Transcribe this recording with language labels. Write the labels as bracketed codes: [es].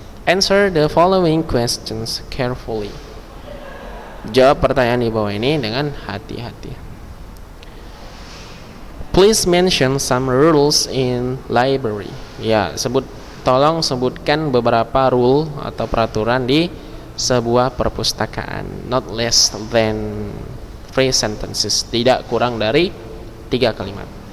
[en] Answer the following questions carefully. [id] Jawab pertanyaan di bawah ini dengan hati-hati. [en] Please mention some rules in library. [id] Ya, tolong sebutkan beberapa rule atau peraturan di sebuah perpustakaan. [en] Not less than 3 sentences. [id] Tidak kurang dari 3 kalimat.